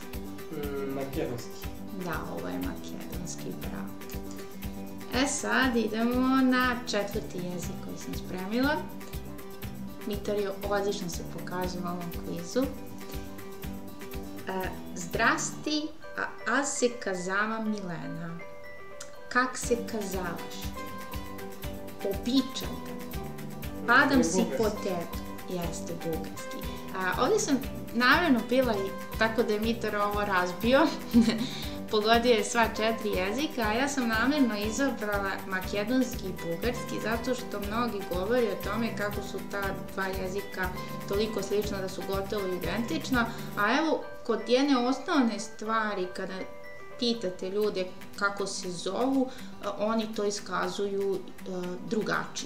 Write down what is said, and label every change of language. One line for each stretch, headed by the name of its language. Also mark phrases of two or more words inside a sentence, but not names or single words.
Serbian: Makedonski. Da, ovo je makedonski, bravo. Sad idemo na četvrti jezik koji sam spremila. Mitar je odlično se pokazao u ovom kvizu.
Bulgarian: Здрасти, аз се казавам Милена. Как се казаваш? Обичам te. Падам си по тебе.
Serbian: Jeste, bugarski. Ovdje sam namerno bila tako da je Mitar ovo razbio. Pogodio je sva 4 jezika, a ja sam namerno izabrala makedonski i bugarski zato što mnogi govori o tome kako su ta dva jezika toliko slična da su gotovo identična, a evo kod jedne osnovne stvari kada pitate ljude kako se zovu, oni to iskazuju drugačije.